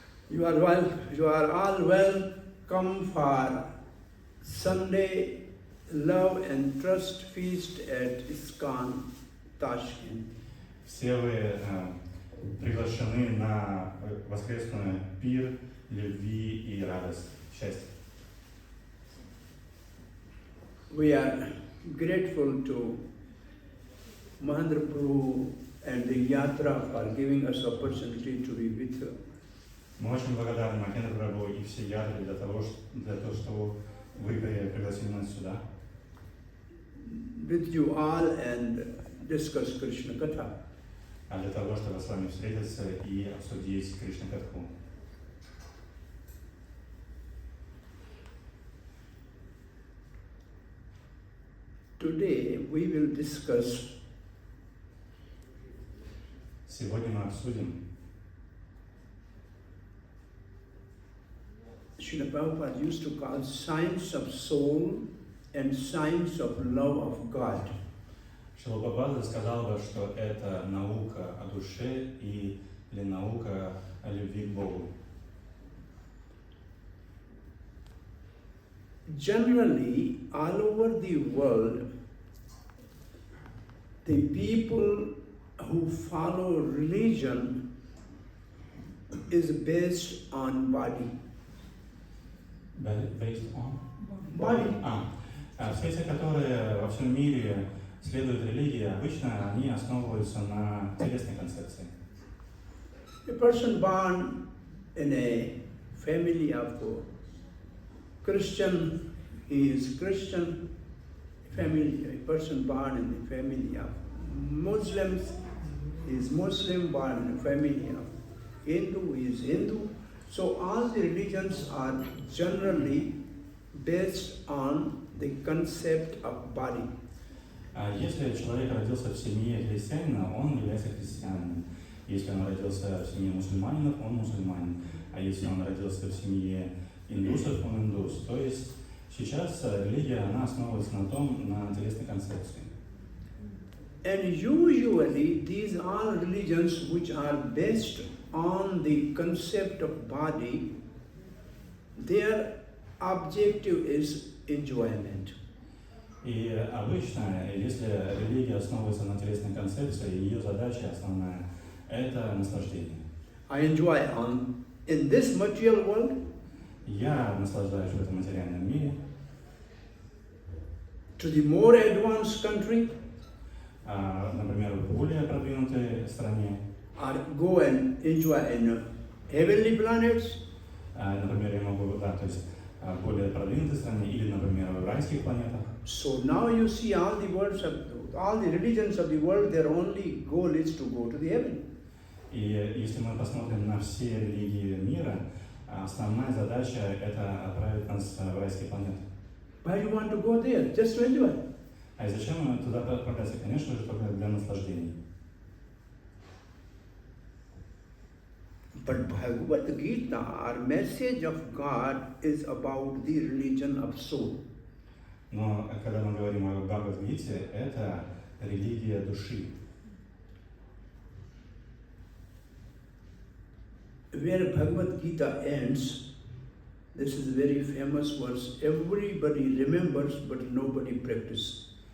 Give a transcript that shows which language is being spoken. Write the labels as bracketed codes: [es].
[en] You are all welcome for Sunday Love and Trust Feast at ISKCON, Tashkent. [ru] Все вы приглашены на воскресную пир любви и радость, счастья. [en] We are grateful to Mahendra Prabhu and the Yatra for giving us opportunity to be with her. [ru] Мы очень благодарны Махендра Прабху и всей Ятре для того, что вы пригласили нас сюда. [en] With you all and discuss Krishna Katha. [ru] А для того, чтобы с вами встретиться и обсудить Кришна Катху. [en] Today we will discuss. [ru] Сегодня мы обсудим. [en] Srila Prabhupada used to call science of soul and science of love of God. [ru] Шрила Прабхупада сказал бы, что это наука о душе или наука о любви к Богу. [en] Generally, all over the world, the people who follow religion is based on body. Based on? Body. [ru] Все те, которые во всем мире следуют религии, обычно они основываются на телесной концепции. [en] A person born in a family of Christian, he is Christian. Family, a person born in the family of Muslims, he is Muslim. Born in a family of Hindu, he is Hindu. So all the religions are generally based on the concept of body. [ru] Если человек родился в семье христианина, он является христианином. Если он родился в семье мусульманинов, он мусульманин. А если он родился в семье индусов, он индус. То есть сейчас религия, она основывается на телесной концепции. [en] And usually these are religions which are based on the concept of body, their objective is enjoyment. [ru] И обычно, если религия основывается на телесной концепции, ее задача основная – это наслаждение. [en] I enjoy in this material world. [ru] Я наслаждаюсь в этом материальном мире. [en] To the more advanced country. [ru] Например, в более продвинутой стране. [en] Or go and enjoy in heavenly planets. [ru] Например, я могу, то есть в более продвинутой стране или, например, в райских планетах. [en] So now you see all the religions of the world, their only goal is to go to the heaven. [ru] И если мы посмотрим на все религии мира, основная задача – это отправить нас в райские планеты. [en] Why you want to go there? Just to enjoy. [ru] А и зачем мы туда отправляться? Конечно же, только для наслаждения. [en] But Bhagavad Gita, our message of God, is about the religion of soul. [ru] Но когда мы говорим о Бхагавад-гите, это религия души. [en] Where Bhagavad Gita ends, this is a very famous verse. Everybody remembers, but nobody practices.